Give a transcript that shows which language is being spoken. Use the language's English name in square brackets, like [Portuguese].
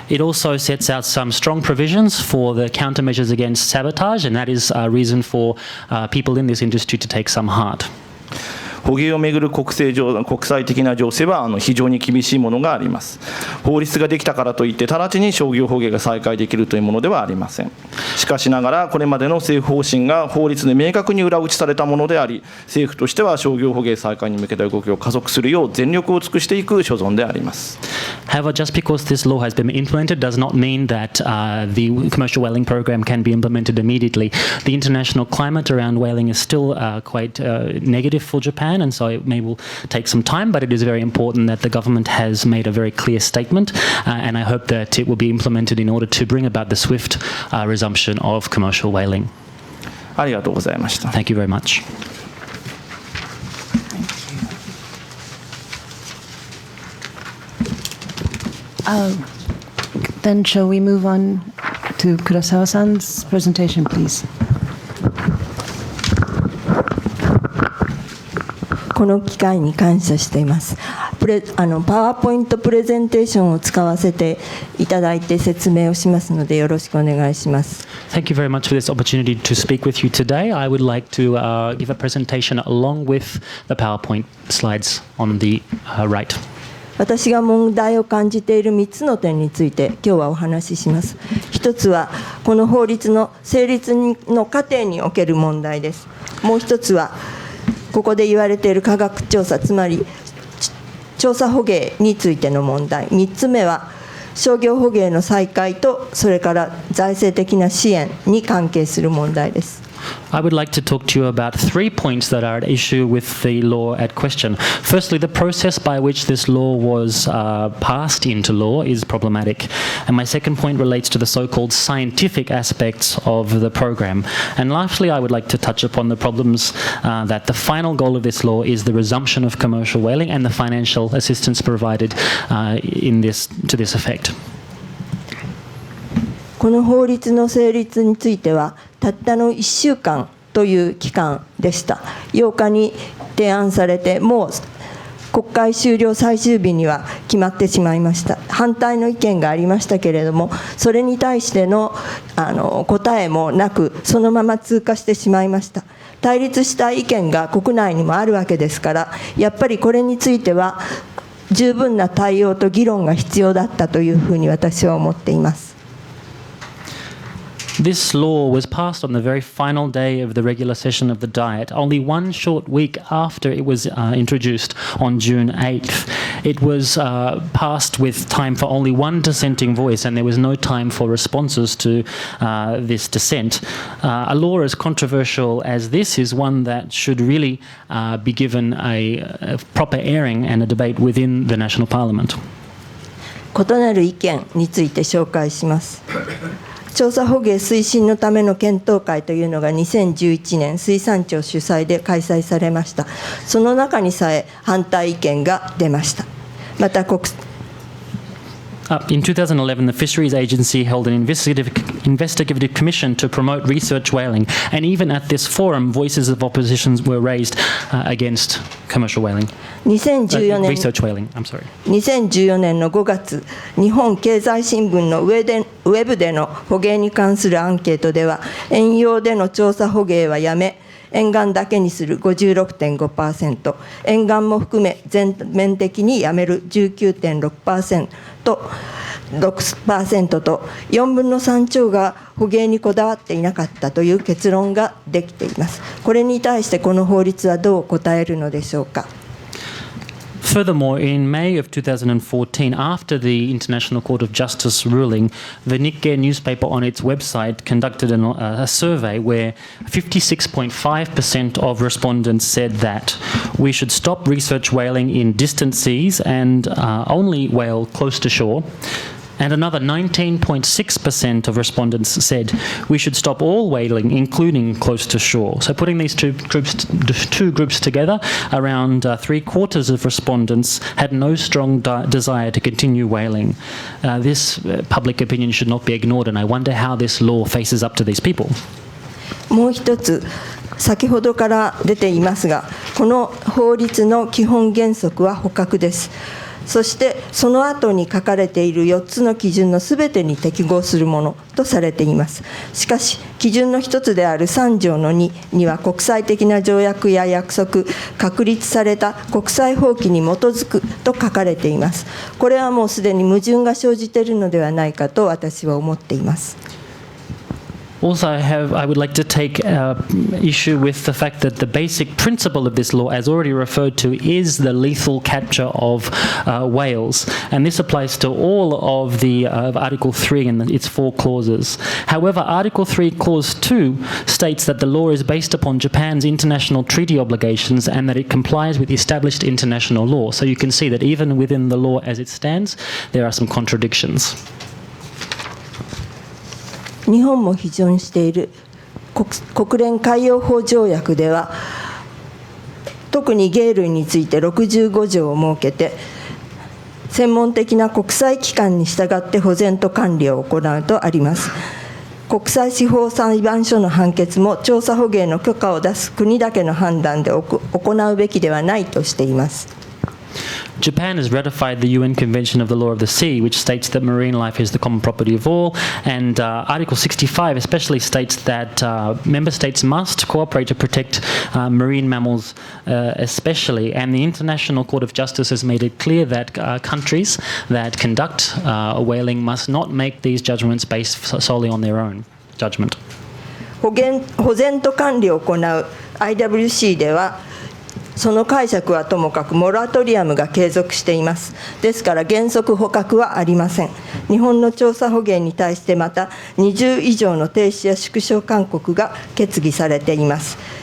[English] It also sets out some strong provisions for the countermeasures against sabotage, and that is a reason for people in this industry to take some heart. [Japanese] 捕鯨をめぐる国際的な情勢は非常に厳しいものがあります。法律ができたからといって直ちに商業捕鯨が再開できるというものではありません。しかしながらこれまでの政府方針が法律で明確に裏打ちされたものであり、政府としては商業捕鯨再開に向けた動きを加速するよう全力を尽くしていく所存であります。 [English] However, just because this law has been implemented does not mean that the commercial whaling program can be implemented immediately. The international climate around whaling is still quite negative for Japan, and so it will take some time, but it is very important that the government has made a very clear statement, and I hope that it will be implemented in order to bring about the swift resumption of commercial whaling. [Japanese] ありがとうございました。 [English] Thank you very much. Then shall we move on to Kurasawa-san's presentation, please? [Japanese] この機会に感謝しています。パワーポイントプレゼンテーションを使わせていただいて説明をしますのでよろしくお願いします。 [English] Thank you very much for this opportunity to speak with you today. I would like to give a presentation along with the PowerPoint slides on the right. [Japanese] 私が問題を感じている3つの点について今日はお話しします。一つはこの法律の成立の過程における問題です。もう一つはここで言われている科学調査、つまり調査捕鯨についての問題。 3つ目は商業捕鯨の再開とそれから財政的な支援に関係する問題です。 [English] I would like to talk to you about 3 points that are at issue with the law at question. Firstly, the process by which this law was passed into law is problematic. And my second point relates to the so-called scientific aspects of the program. And lastly, I would like to touch upon the problems that the final goal of this law is the resumption of commercial whaling and the financial assistance provided to this effect. [Japanese] この法律の成立についてはたったの1週間という期間でした。 8日に提案されてもう国会終了最終日には決まってしまいました。反対の意見がありましたけれども、それに対しての答えもなくそのまま通過してしまいました。対立した意見が国内にもあるわけですから、やっぱりこれについては十分な対応と議論が必要だったというふうに私は思っています。 [English] This law was passed on the very final day of the regular session of the Diet, only one short week after it was introduced on June 8th. It was passed with time for only one dissenting voice, and there was no time for responses to this dissent. A law as controversial as this is one that should really be given a proper airing and a debate within the National Parliament. [Japanese] 異なる意見について紹介します。調査捕鯨推進のための検討会というのが2011年水産庁主催で開催されました。その中にさえ反対意見が出ました。また [English] In 2011, the Fisheries Agency held an investigative commission to promote research whaling, and even at this forum, voices of opposition were raised against commercial whaling. Research whaling, I'm sorry. [Japanese] 2014年の5月、日本経済新聞のウェブでの捕鯨に関するアンケートでは、遠洋での調査捕鯨はやめ、沿岸だけにする 56.5%、沿岸も含め全面的にやめる 19.6%と4分の3超が捕鯨にこだわっていなかったという結論ができています。これに対してこの法律はどう答えるのでしょうか。 [English] Furthermore, in May of 2014, after the International Court of Justice ruling, the Nikkei newspaper on its website conducted a survey where 56.5% of respondents said that we should stop research whaling in distant seas and only whale close to shore. And another 19.6% of respondents said we should stop all whaling, including close to shore. So putting these two groups together, around 3/4 of respondents had no strong desire to continue whaling. This public opinion should not be ignored, and I wonder how this law faces up to these people. [Japanese] もう一つ、先ほどから出ていますが、この法律の基本原則は捕獲です。そしてその後に書かれている4つの基準のすべてに適合するものとされています。しかし基準の一つである3条の2には国際的な条約や約束、確立された国際法規に基づくと書かれています。これはもうすでに矛盾が生じているのではないかと私は思っています。 [English] Also, I would like to take issue with the fact that the basic principle of this law, as already referred to, is the lethal capture of whales. And this applies to all of the Article 3 and its 4 clauses. However, Article 3, Clause 2 states that the law is based upon Japan's international treaty obligations and that it complies with established international law. So you can see that even within the law as it stands, there are some contradictions. [Japanese] 日本も批准している国連海洋法条約では、特に鯨類について65条を設けて、専門的な国際機関に従って保全と管理を行うとあります。国際司法裁判所の判決も調査捕鯨の許可を出す国だけの判断で行うべきではないとしています。 [English] Japan has ratified the UN Convention of the Law of the Sea, which states that marine life is the common property of all, and Article 65 especially states that member states must cooperate to protect marine mammals especially, and the International Court of Justice has made it clear that countries that conduct whaling must not make these judgments based solely on their own judgment. [Japanese] 保全と管理を行う IWC では、その解釈はともかくモラトリアムが継続しています。ですから原則捕獲はありません。日本の調査捕鯨に対してまた20以上の停止や縮小勧告が決議されています。